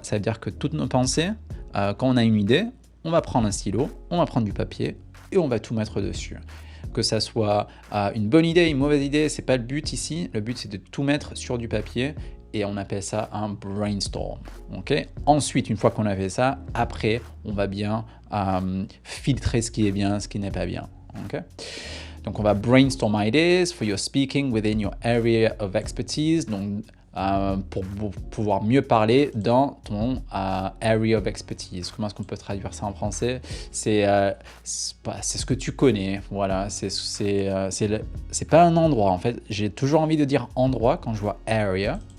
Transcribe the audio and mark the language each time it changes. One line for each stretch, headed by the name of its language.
French: Ça veut dire que toutes nos pensées, quand on a une idée, on va prendre un stylo, on va prendre du papier et on va tout mettre dessus. Que ça soit une bonne idée, une mauvaise idée, c'est pas le but ici. Le but, c'est de tout mettre sur du papier et on appelle ça un brainstorm. Okay? Ensuite, une fois qu'on a fait ça, après, on va bien filtrer ce qui est bien, ce qui n'est pas bien. Okay? Donc, on va
English: brainstorm ideas for your speaking within your area of expertise.
French: Donc, pour pouvoir mieux parler dans ton
English: area of expertise.
French: Comment est-ce qu'on peut traduire ça en français? C'est ce que tu connais. Voilà, c'est pas un endroit. En fait, j'ai toujours envie de dire endroit quand je vois area.